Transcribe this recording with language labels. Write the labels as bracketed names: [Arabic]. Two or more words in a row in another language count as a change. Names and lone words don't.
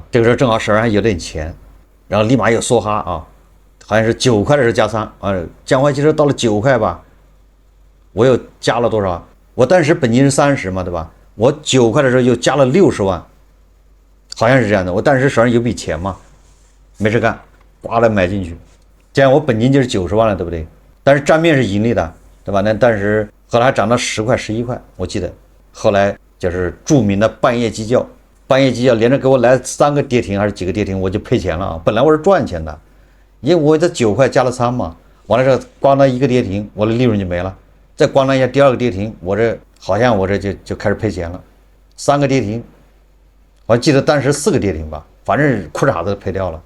[Chinese] 這個时候正好手上還有點錢，然後立馬又梭哈啊，好像是9塊的時候加仓啊，江淮汽車到了9塊吧，我又加了多少？我當時本金是30嘛，对吧？我9塊的時候又加了60萬，好像是這樣的。我當時手上有筆錢嘛，沒事幹，呱的買進去，這樣我本金就是90萬了，对不对？但是賬面是盈利的，对吧？那但是後來漲到10塊、11塊，我記得。後來就是著名的半夜雞叫，連着給我來3個跌停還是幾個跌停，我就賠錢了啊！本來我是賺錢的，因為我在9塊加了仓嘛，完了之後咣当一個跌停，我的利潤就沒了。再咣當一下第2個跌停，我這就開始賠錢了。3個跌停，我記得當時4個跌停吧，反正褲衩子賠掉了。